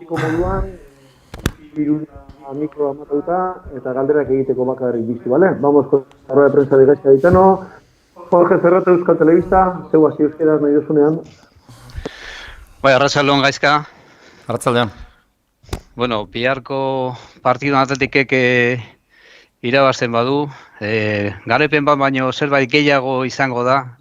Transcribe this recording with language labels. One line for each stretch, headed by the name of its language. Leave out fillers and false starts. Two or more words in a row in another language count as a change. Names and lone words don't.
Basque: Tiko moduan, hirura mikro amatauta eta galderak egiteko bakarrik bizti, bale?
Spanish: Vamos con la rueda de prensa de Gaizka Gaitano.
Basque: Jorge Cerrato, Euskal Telebista, zeu hasi euskeraz nahi duzunean. Bai, arratsaldeon Gaizka. Arratsaldeon. Bueno, biharko partidu atletikek irabazten badu, garaipen bat baino zerbait gehiago izango da.